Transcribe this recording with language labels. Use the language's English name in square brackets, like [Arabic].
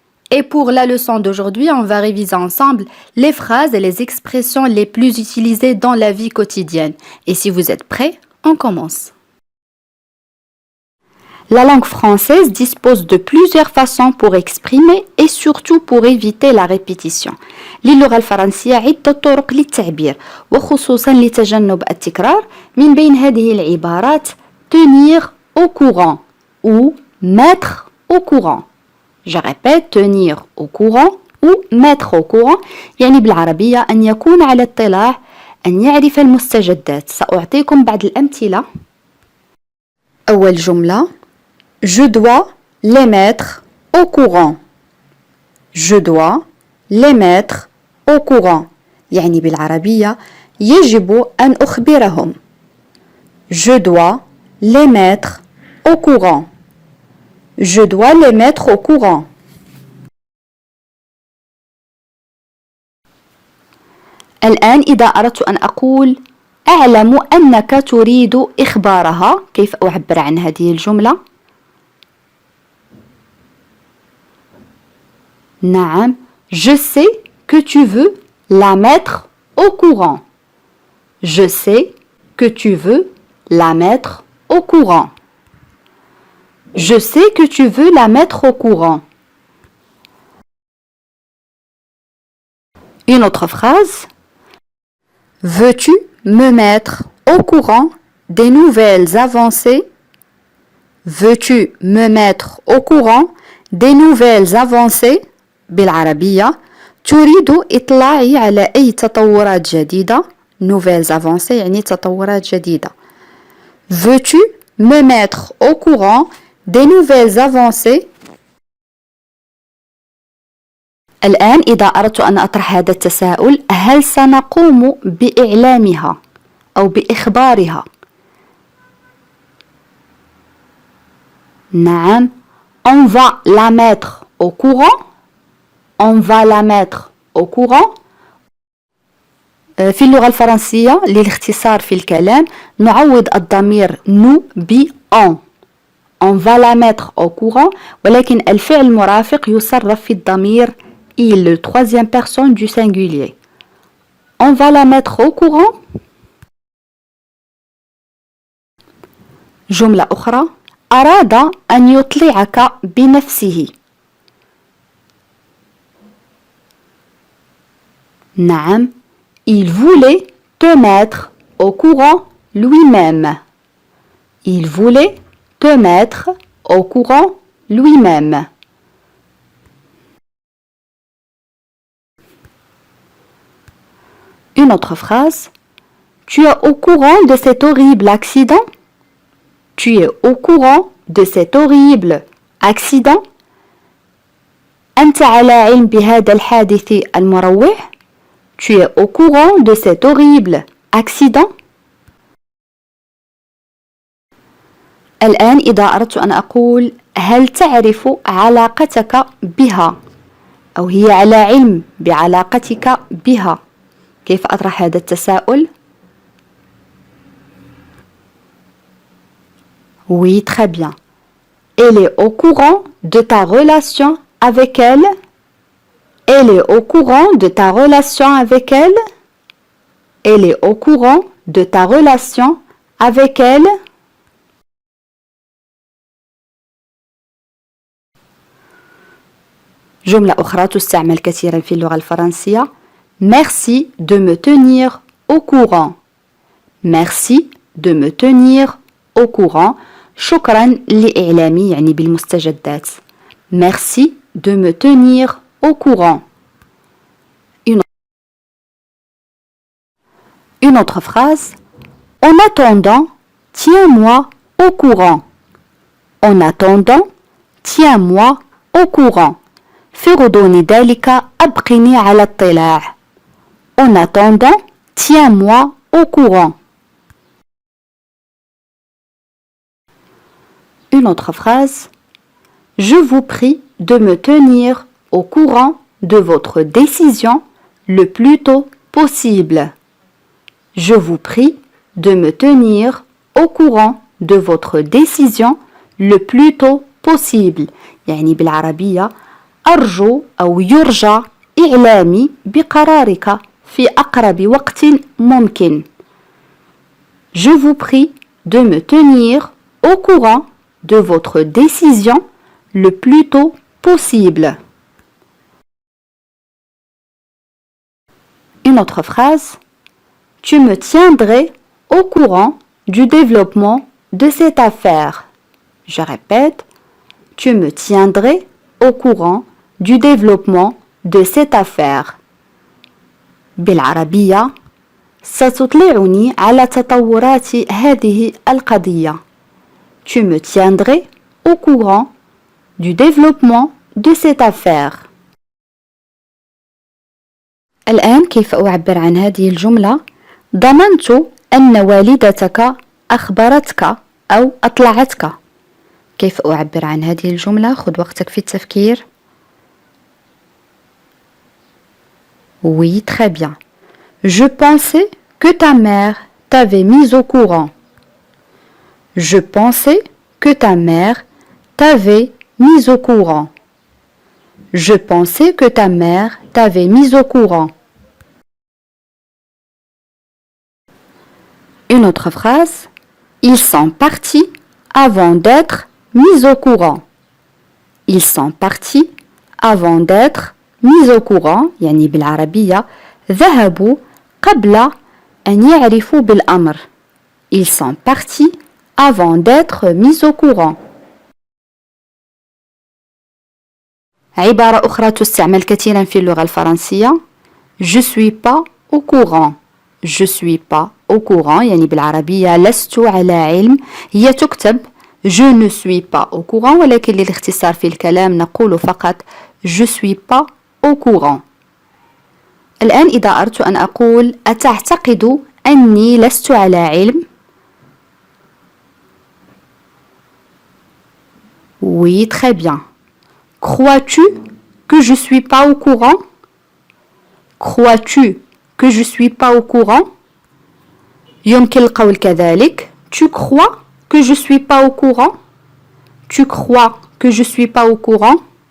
[French] Et pour la leçon d'aujourd'hui, on va réviser ensemble les phrases et les expressions les plus utilisées dans la vie quotidienne. Et si vous êtes prêts, on commence. La langue française dispose de plusieurs façons pour exprimer et surtout pour éviter la répétition. [Arabic] للغة الفرنسية عدة طرق للتعبير وخصوصا لتجنب التكرار. من بين هذه العبارات [French] tenir au courant ou mettre au courant. Je répète, tenir au courant ou mettre au courant [Arabic] يعني بالعربية أن يكون على اطلاع، أن يعرف المستجدات. سأعطيكم بعض الأمثلة. أول جملة [French] Je dois les mettre au courant. Je dois les mettre au courant [Arabic] يعني بالعربية يجب أن أخبرهم. [French] Je dois les mettre au courant. Je dois les mettre au courant. الآن إذا أردت أن أقول أعلم أنك تريد إخبارها، كيف أعبر عن هذه الجملة؟ نعم، je sais que tu veux la mettre au courant. Je sais que tu veux la mettre au courant. Je sais que tu veux la mettre au courant. Une autre phrase. Veux-tu me mettre au courant des nouvelles avancées? Veux-tu me mettre au courant des nouvelles avancées؟ [Arabic] بالعربية تريد إطلاعي على أي تطورات جديدة. [French] Nouvelles avancées [Arabic] يعني تطورات جديدة. [French] Veux-tu me mettre au courant des nouvelles avancées؟ [Arabic] الآن إذا أردت أن أطرح هذا التساؤل، هل سنقوم بإعلامها أو بإخبارها؟ نعم، [French] on va la mettre au courant. On va la mettre au courant. [Arabic] في اللغة الفرنسية للاختصار في الكلام نعوض الضمير nous ب on. [French] On va la mettre au courant، [Arabic] ولكن الفعل المرافق يصرف في الضمير [French] il, le troisième personne du singulier. On va la mettre au courant. [Arabic] جملة أخرى أراد أن يطلعك بنفسه. [French] نعم، il voulait te mettre au courant lui-même. Il voulait te mettre au courant lui-même. Une autre phrase. Tu es au courant de cet horrible accident? Tu es au courant de cet horrible accident? [Arabic] أنت على علم بهذا الحادث المروع؟ [French] Tu es au courant de cet horrible accident? [Arabic] الآن إذا أردت أن أقول هل تعرف علاقتك بها؟ أو هي على علم بعلاقتك بها، كيف أطرح هذا التساؤل؟ [French] Oui, très bien. Elle est au courant de ta relation avec elle? Elle est au courant de ta relation avec elle? Elle est au courant de ta relation avec elle? [Arabic] جملة أخرى تستعمل كثيرا في اللغة الفرنسية. [French] Merci de me tenir au courant. Merci de me tenir au courant. [Arabic] شكرا لإعلامي يعني بالمستجدات. [French] Merci de me tenir au courant. Une autre phrase. En attendant, tiens-moi au courant. En attendant, tiens-moi au courant. [Arabic] في غضون ذلك أبقني على اطلاع. [French] En attendant, tiens-moi au courant. Une autre phrase. Je vous prie de me tenir au courant de votre décision le plus tôt possible. Je vous prie de me tenir au courant de votre décision le plus tôt possible. [Arabic] يعني بالعربية أرجو أو يرجى إعلامي بقرارك في أقرب وقت ممكن. [French] Je vous prie de me tenir au courant de votre décision le plus tôt possible. Une autre phrase. Tu me tiendrais au courant du développement de cette affaire. Je répète. Tu me tiendrais au courant du développement de cette affaire. [Arabic] بالعربية ستطلعني على تطورات هذه القضية. [French] Tu me tiendrais au courant du développement de cette affaire. [Arabic] الآن كيف أعبر عن هذه الجملة؟ ضمنت أن والدتك أخبرتك أو أطلعتك. كيف أعبر عن هذه الجملة؟ خذ وقتك في التفكير. [French] Oui, très bien. Je pensais que ta mère t'avait mis au courant. Je pensais que ta mère t'avait mis au courant. Je pensais que ta mère t'avait mis au courant. Une autre phrase. Ils sont partis avant d'être mis au courant. Ils sont partis avant d'être mis au courant. [Arabic] يعني بالعربية ذهبوا قبل أن يعرفوا بالأمر. [French] Ils sont partis avant d'être mis au courant. [Arabic] عبارة أخرى تستعمل كثيرا في اللغة الفرنسية. [French] Je suis pas au courant. Je suis pas au courant [Arabic] يعني بالعربية لست على علم. هي تكتب [French] je ne suis pas au courant [Arabic] ولكن للاختصار في الكلام نقول فقط [French] je suis pas au courant. [Arabic] الآن إذا أردت أن أقول أتعتقد أني لست على علم؟ [French] Oui, très bien. Crois-tu que je suis pas au courant? Crois-tu que je suis pas au courant? [Arabic] يمكن القول كذلك. [French] Tu crois que je suis pas au courant? Tu crois que je suis pas au courant?